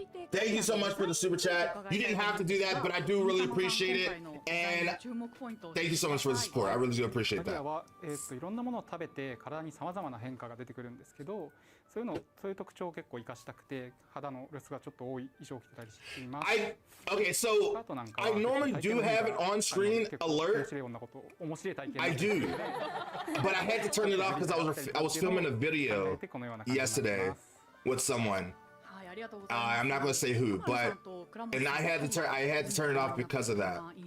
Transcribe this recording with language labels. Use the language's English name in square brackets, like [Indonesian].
[English] Thank you so much for the super chat. You didn't have to do that, but I do really appreciate it. And thank you so much for the support. I really do appreciate that. [Japanese] いろんなものを食べて体に様々な変化が出てくるんですけど、そういう特徴を結構活かしたくて、肌の露出がちょっと多い衣装を着てたりしています。 [English] Okay, so I normally do have an on-screen alert. I do, but I had to turn it off because I was filming a video yesterday with someone. I'm not gonna say who, but I had to turn it off because of that.